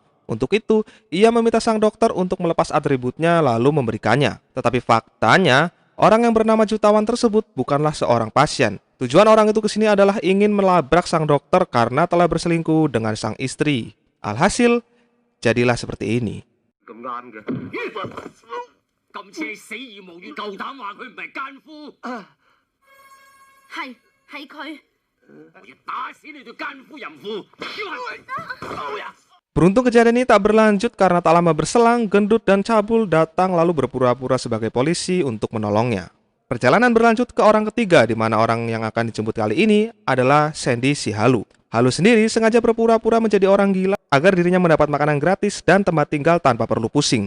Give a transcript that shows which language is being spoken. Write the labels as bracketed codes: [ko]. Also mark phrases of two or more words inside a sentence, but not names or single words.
[id] Untuk itu, ia meminta sang dokter untuk melepas atributnya lalu memberikannya. Tetapi faktanya, orang yang bernama Jutawan tersebut bukanlah seorang pasien. Tujuan orang itu ke sini adalah ingin melabrak sang dokter karena telah berselingkuh dengan sang istri. Alhasil, jadilah seperti ini. [yue] 咁啱嘅。今次你死而無怨，夠膽話佢唔係奸夫？係佢。我要打死你條奸夫淫婦！ [id] Beruntung kejadian ini tak berlanjut karena tak lama berselang, Gendut dan Cabul datang lalu berpura-pura sebagai polisi untuk menolongnya. Perjalanan berlanjut ke orang ketiga di mana orang yang akan dijemput kali ini adalah Sandy si Halu. Halu sendiri sengaja berpura-pura menjadi orang gila agar dirinya mendapat makanan gratis dan tempat tinggal tanpa perlu pusing.